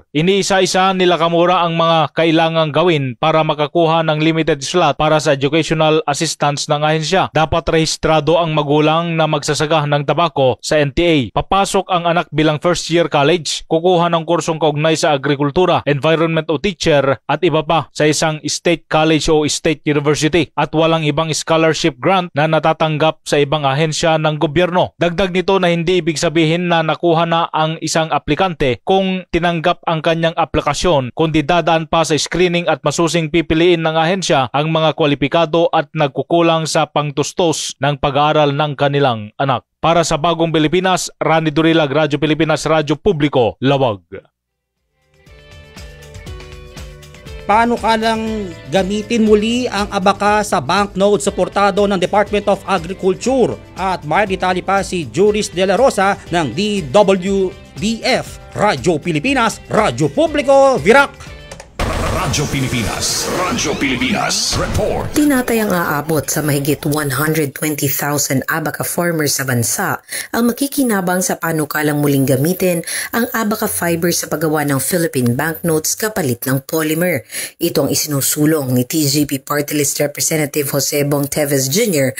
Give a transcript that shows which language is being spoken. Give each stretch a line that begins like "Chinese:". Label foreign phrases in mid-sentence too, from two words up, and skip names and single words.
Filipino: Iniisa-isa ni Lacamora ang mga kailangang gawin para makakuha ng
English: limited slot
Filipino: para sa
English: educational assistance
Filipino: ng ahensya. Dapat rehistrado ang magulang na magsasaka ng tabako sa NTA. Papasok ang anak bilang
English: first year college,
Filipino: kukuha ng kursong kaugnay sa agrikultura, environment o teacher at iba pa sa isang
English: state college
Filipino: o
English: state university
Filipino: at walang ibang
English: scholarship grant
Filipino: na natatanggap sa ibang ahensya ng gobyerno. Dagdag nito na hindi ibig sabihin na nakuha na ang isang aplikante kung tinanggap ang kanyang aplikasyon, kundi dadaan pa sa screening at masusing pipiliin ng ahensya ang mga kwalipikado at nagkukulang sa pangtustos ng pag-aaral ng kanilang anak. Para sa Bagong Pilipinas, Rani Dorilag, Radyo Pilipinas, Radyo Publiko, Lawag. Paano ka lang gamitin muli ang abaka sa banknote suportado ng Department of Agriculture? At may detalye pa si Juris De La Rosa ng DWFB DF, Radyo Pilipinas, Radyo Publiko, Virac. Radyo Pilipinas. Radyo Pilipinas. Report. Tinatayang aabot sa mahigit 120,000 Abaca farmers sa bansa ang makikinabang sa panukalang muling gamitin ang Abaca fiber sa paggawa ng
English: Philippine banknotes
Filipino: kapalit ng polymer. Ito ang isinusulong ni TGP Party List Representative Jose Bong Teves Jr.